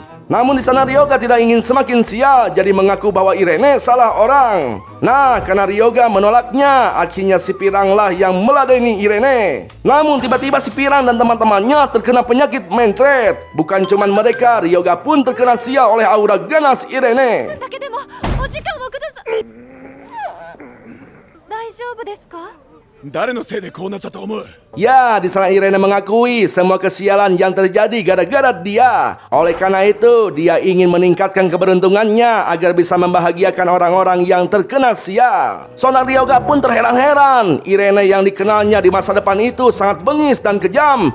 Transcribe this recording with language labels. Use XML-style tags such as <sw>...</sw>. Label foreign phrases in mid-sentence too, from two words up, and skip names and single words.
<id>Namun di sana Ryoga tidak ingin semakin sial, jadi mengaku bahwa Irene salah orang. Nah, karena Ryoga menolaknya, akhirnya si Pirang lah yang meladeni Irene. Namun tiba-tiba si Pirang dan teman-temannya terkena penyakit mencret. Bukan cuma mereka, Ryoga pun terkena sial oleh aura ganas Irene.</id> <ja>だけでもお時間をください。大丈夫ですか？誰のせいでこうなったと思う？</ja> <id>Ya, di sana Irene mengakui semua kesialan yang terjadi gara-gara dia. Oleh karena itu, dia ingin meningkatkan keberuntungannya agar bisa membahagiakan orang-orang yang terkena sial. Sonang Ryoga pun terheran-heran. Irene yang dikenalnya di masa depan itu sangat bengis dan kejam.</id>